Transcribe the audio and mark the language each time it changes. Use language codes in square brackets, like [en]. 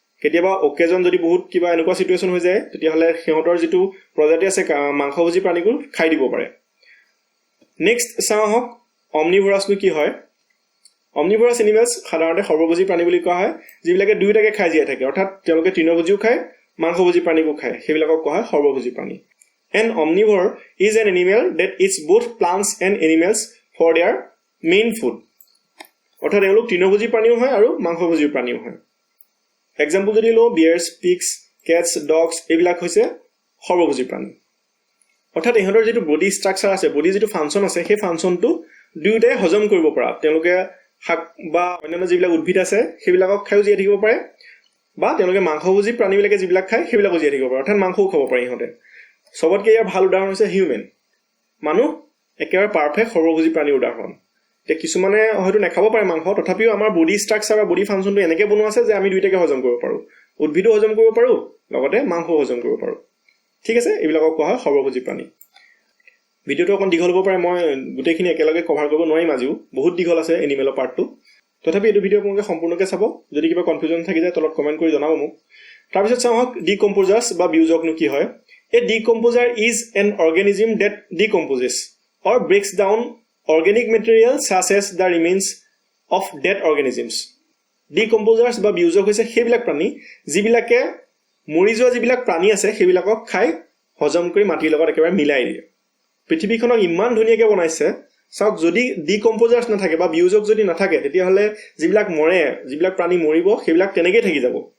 [as] কেতিয়াবা অকেজন যদি বহুত কিবা এনেকুৱা চিটুৱেশ্যন হৈ যায়, তেতিয়াহ'লে সিহঁতৰ যিটো প্ৰজাতি আছে মাংসভোজী প্ৰাণীবোৰ খাই দিব পাৰে। নেক্সট চাওঁ আহক, অমনিভৰাছনো কি হয়? অমনিভৰাছ এনিমেলছ সাধাৰণতে সৰ্বভোজী প্ৰাণী বুলি কোৱা হয়, যিবিলাকে দুয়োটাকে খাই জীয়াই থাকে, অৰ্থাৎ তেওঁলোকে তৃণভোজীও খায়, মাংসভোজী প্ৰাণীকো খায়, সেইবিলাকক কোৱা হয় সৰ্বভোজী প্ৰাণী। [en] An omnivore is an animal that eats both plants and animals for their main food. [as] অৰ্থাৎ তেওঁলোক তৃণভোজী প্ৰাণীও হয় আৰু মাংসভোজী প্ৰাণীও হয়। এক্সাম্পল যদি লওঁ, বিয়াৰ্ছ, পিগছ, কেটছ, ডগছ, এইবিলাক হৈছে সৰ্বভোজী প্ৰাণী। অৰ্থাৎ ইহঁতৰ যিটো বডি ষ্ট্ৰাকচাৰ আছে, বডিৰ যিটো ফাংচন আছে, সেই ফাংচনটো দুয়োটাই হজম কৰিব পৰা। তেওঁলোকে শাক বা অন্যান্য যিবিলাক উদ্ভিদ আছে সেইবিলাকক খায়ো জীয়াই থাকিব পাৰে, বা তেওঁলোকে মাংসভোজী প্ৰাণীবিলাকে যিবিলাক খায় সেইবিলাকো জীয়াই থাকিব পাৰে, অৰ্থাৎ মাংসও খাব পাৰে ইহঁতে। চবতকৈ ইয়াৰ ভাল উদাহৰণ হৈছে হিউমেন। মানুহ একেবাৰে পাৰফেক্ট সৰ্বভোজী প্ৰাণীৰ উদাহৰণ। এতিয়া কিছুমানে হয়তো নাখাব পাৰে মাংস, তথাপিও আমাৰ বডি ষ্ট্ৰাকচাৰ বা বডি ফাংচনটো এনেকৈ বনোৱা আছে যে আমি দুয়োটাকে হজম কৰিব পাৰোঁ, উদ্ভিদো হজম কৰিব পাৰোঁ, লগতে মাংসও হজম কৰিব পাৰোঁ, ঠিক আছে। এইবিলাকক কোৱা হয় সৰ্বভোজী প্ৰাণী। ভিডিঅ'টো অকণ দীঘল হ'ব পাৰে, মই গোটেইখিনি একেলগে কভাৰ কৰিব নোৱাৰিম আজিও, বহুত দীঘল আছে এনিমেলৰ পাৰ্টটো। তথাপি এইটো ভিডিঅ' আপোনালোকে সম্পূৰ্ণকৈ চাব। যদি কিবা কনফিউজন থাকি যায় তলত কমেণ্ট কৰি জনাব মোক। তাৰপিছত চাওঁ আহক, ডিকম্পোজাৰ্ছ বা বিয়োজকনো কি হয়? [en] A decomposer is an organism that decomposes or breaks down organic material such as the remains of dead organisms. [as] Decomposers বা বিয়োজক হৈছে সেইবিলাক প্ৰাণী যিবিলাকে মৰি যোৱা যিবিলাক প্ৰাণী আছে সেইবিলাকক খাই হজম কৰি মাটিৰ লগত একেবাৰে মিলাই দিয়ে। পৃথিৱীখনক ইমান ধুনীয়াকৈ বনাইছে, চাওক, যদি ডিকম্পোজাৰ্ছ নাথাকে বা বিয়োজক যদি নাথাকে, তেতিয়াহ'লে যিবিলাক মৰে, যিবিলাক প্ৰাণী মৰিব, সেইবিলাক তেনেকেই থাকি যাব।